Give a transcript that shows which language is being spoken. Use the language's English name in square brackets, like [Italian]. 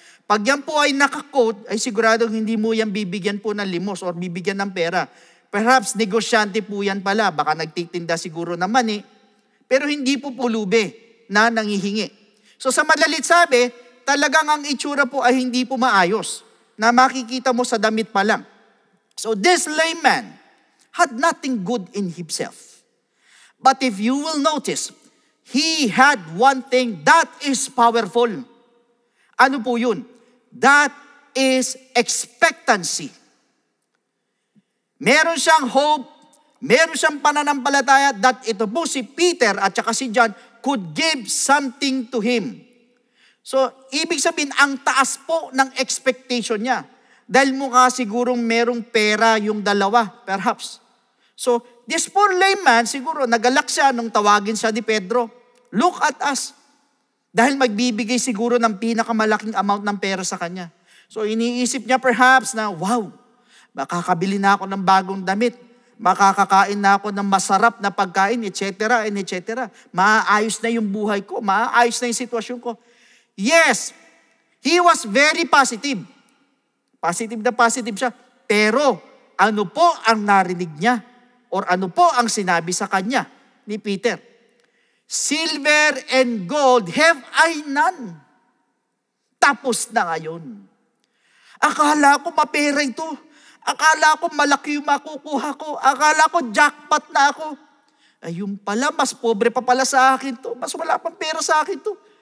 [Filipino] Pag yan po ay nakakoat, ay siguradong hindi mo yan bibigyan po ng limos or bibigyan ng pera. Perhaps negosyante po yan pala, baka nagtitinda siguro ng mani, pero hindi po pulubi na nangihingi. So sa madalit sabi, talagang ang itsura po ay hindi po maayos, na makikita mo sa damit pa lang. [English] So this layman had nothing good in himself. But if you will notice, he had one thing that is powerful. [Filipino] Ano po yun? [English] That is expectancy. [Filipino] Meron siyang hope, meron siyang pananampalataya that ito po si Peter at saka si John [English] could give something to him. [Filipino] So, ibig sabihin, ang taas po ng expectation niya. Dahil mukha sigurong merong pera yung dalawa, perhaps. [English] So, this poor layman, [Filipino] siguro, nagalak siya nung tawagin siya ni Pedro. [English] Look at us. [Filipino] Dahil magbibigay siguro ng pinakamalaking amount ng pera sa kanya. So, iniisip niya perhaps na, wow, makakabili na ako ng bagong damit. Makakakain na ako ng masarap na pagkain, etc. and etc. Maaayos na yung buhay ko. Maaayos na yung sitwasyon ko. [English] Yes, he was very positive. [Filipino] Positive na positive siya. Pero, ano po ang narinig niya? Or ano po ang sinabi sa kanya ni Peter? [English] Silver and gold have I none. [Filipino] Tapos na ngayon. Akala ko mapera ito. Akala ko malaki yung makukuha ko. Akala ko jackpot na ako. Ayun pala, mas pobre pa pala sa akin to. Mas wala pang pera sa akin to.